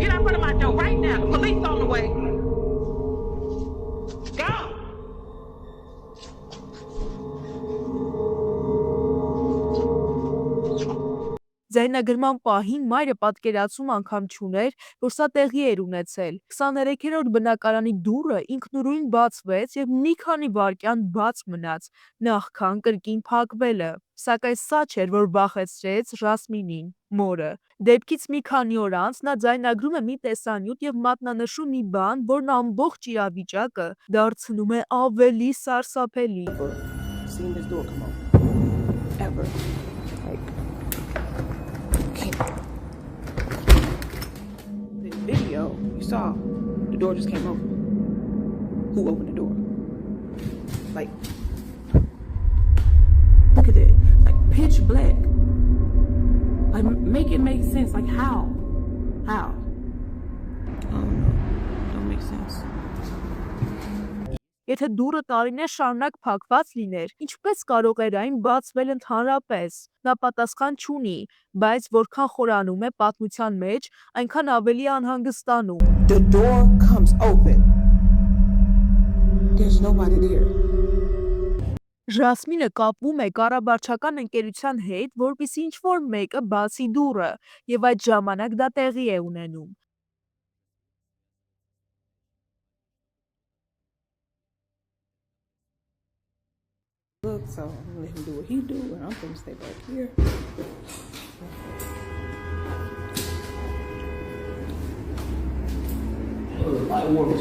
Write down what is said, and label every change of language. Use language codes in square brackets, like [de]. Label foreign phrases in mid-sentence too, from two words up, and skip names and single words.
[en] Get out front of my door right now. The police on the way. Go. [hy] Ձայնագրման պահին մայրը պատկերացում անգամ չուներ, որ սա տեղի էր ունեցել։ 23-րդ բնակարանի դուռը ինքնուրույն բացվեց եւ մի քանի վայրկյան բաց մնաց, նախքան կրկին փակվելը։ Սակայն սա չէր, որ վախեցրեց Ժասմինին, մորը։ Դեպքից մի քանի օր անց նա ձայնագրում է մի տեսանյութ եւ մատնանշում մի բան, որն ամբողջ իրավիճակը դարձնում է ավելի սարսափելի։ [en] Seen this door come out ever. Like, Yo, you saw the door just came open. Who opened the door? Like, look at it. Like pitch black. Like make it make sense. Like how? How? I don't know. Don't make sense. [hy] Եթե դուռը տարիներ շարունակ փակված լիներ, ինչպես կարող էր այն բացվել ընդհանրապես։ Նա պատասխան չունի, բայց որքան խորանում է պատմության մեջ, այնքան ավելի անհանգստանում։ [en] The door comes open. There's nobody there. [hy] Ժասմինը կապվում է կառավարչական ընկերության հետ, որպեսզի ինչ-որ մեկը բացի դուռը, եւ այդ ժամանակ դա տեղի է ունենում։ [en] Look, so I'm gonna let him do what he do, and I'm gonna stay back here. The light works.